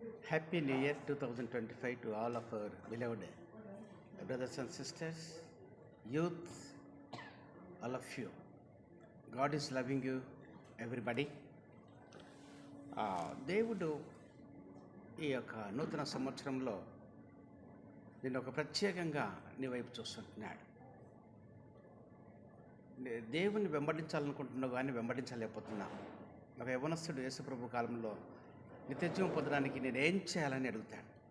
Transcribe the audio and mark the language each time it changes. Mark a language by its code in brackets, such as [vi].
[en] Happy new year 2025 to all of our beloved brothers and sisters, youth, all of you. God is loving you, everybody. [te] దేవుడు ఈ యొక్క నూతన సంవత్సరంలో నేను ఒక ప్రత్యేకంగా నీ వైపు చూస్తుంటున్నాడు. దేవుని వెంబడించాలనుకుంటున్నావు కానీ వెంబడించలేకపోతున్నావు. ఒక యవనస్తుడు యేసుప్రభు కాలంలో నిత్యజీవం పొందడానికి నేనేం చేయాలని అడుగుతాడు.